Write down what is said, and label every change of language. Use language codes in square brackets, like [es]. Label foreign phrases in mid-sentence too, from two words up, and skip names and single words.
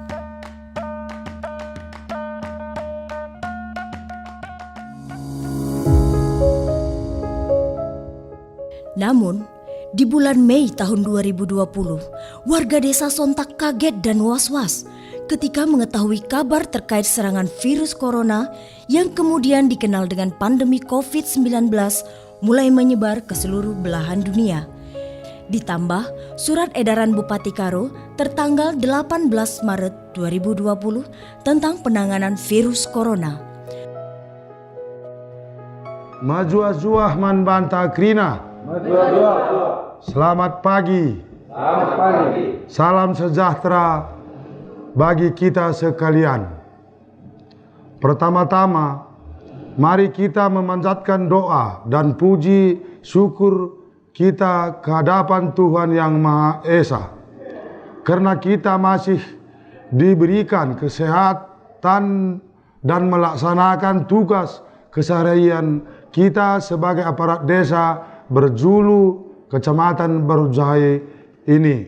[id] Namun, di bulan Mei tahun 2020, warga desa sontak kaget dan was-was ketika mengetahui kabar terkait serangan virus corona yang kemudian dikenal dengan pandemi COVID-19 mulai menyebar ke seluruh belahan dunia. Ditambah surat edaran Bupati Karo tertanggal 18 Maret 2020 tentang penanganan virus corona. [btx] Majuah-juah man banta krina. [id] Selamat pagi. Salam sejahtera bagi kita sekalian. Pertama-tama, mari kita memanjatkan doa dan puji syukur kita ke hadapan Tuhan Yang Maha Esa, karena kita masih diberikan kesehatan dan melaksanakan tugas keseharian kita sebagai aparat desa berjulu Kecamatan Barujahe ini.